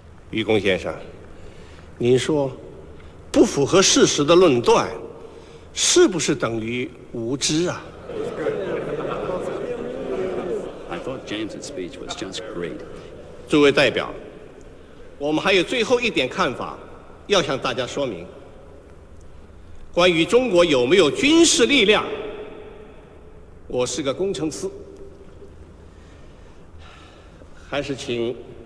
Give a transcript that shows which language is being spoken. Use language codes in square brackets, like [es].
[zh] 宇公先生，您说不符合事实的论断是不是等于无知啊？ [en] I thought James' speech was just great. [zh] 诸位代表，我们还有最后一点看法要向大家说明。关于中国有没有军事力量，我是个工程师，还是请。